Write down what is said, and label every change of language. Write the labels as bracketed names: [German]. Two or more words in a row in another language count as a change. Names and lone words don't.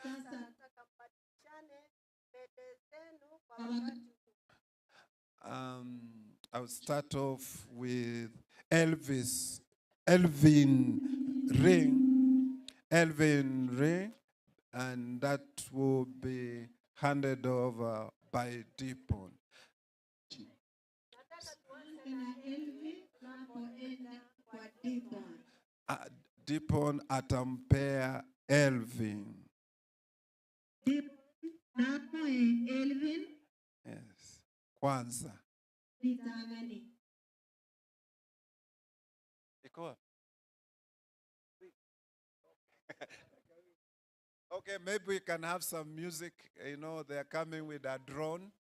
[English] I'll start off with Elvin ring, and that will be handed over by Deepon. [Swahili] Deepon atampea Elvin. Elvin. [English] Yes. Kwanza. Okay, maybe we can have some music. You know, they're coming with a drone.